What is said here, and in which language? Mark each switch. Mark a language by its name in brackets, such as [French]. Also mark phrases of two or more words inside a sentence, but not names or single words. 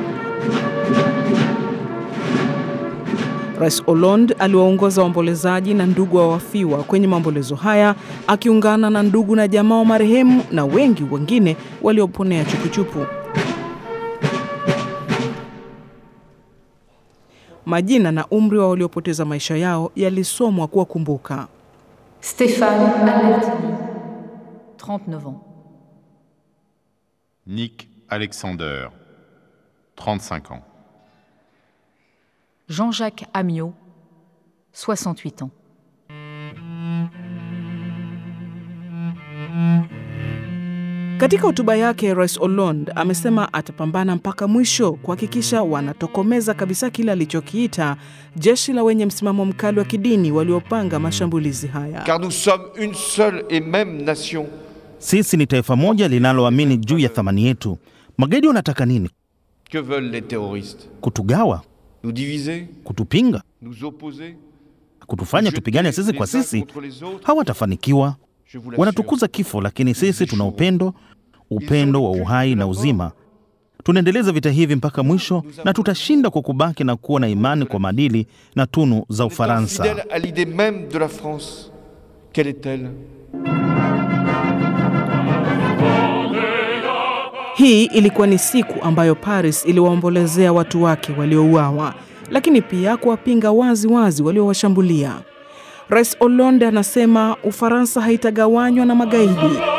[Swahili] Rais Hollande aliwaongoza waombolezaji na ndugu wa wafiwa kwenye maombolezo haya, akiungana na ndugu na jamaa wa marehemu na wengi wengine walioponea chupuchupu. Majina na umri wa waliopoteza maisha yao yalisomwa kuwakumbuka. [French] Stéphane Albertini, 39 ans. Nick Alexander, 35 ans. Jean-Jacques Amiot, 68 ans. [Swahili] Katika hotuba yake, Rais Hollande amesema atapambana mpaka mwisho kuhakikisha wanatokomeza kabisa kile alichokiita jeshi la wenye msimamo mkali wa kidini waliopanga mashambulizi haya. [French] Car nous sommes une seule et même nation. [Swahili] Sisi ni taifa moja linaloamini juu ya thamani yetu. Magaidi wanataka nini? [French] Que veulent les terroristes? [Swahili] Kutugawa, [French] nous diviser, [Swahili] kutupinga, [French] nous opposer, [Swahili] kutufanya tupigane sisi kwa sisi. Hawatafanikiwa. Wanatukuza kifo, lakini sisi tuna upendo wa uhai na uzima. Tunaendeleza vita hivi mpaka mwisho na tutashinda kwa kubaki na kuwa na imani kwa maadili na tunu za Ufaransa. [French] Fidèle à l'idée même de la France. Quelle est-elle? [Swahili] Hii ilikuwa ni siku ambayo Paris iliwaombolezea watu wake waliouawa, lakini pia kuwapinga wazi waliowashambulia. Rais Hollande anasema Ufaransa haitagawanywa na magaidi.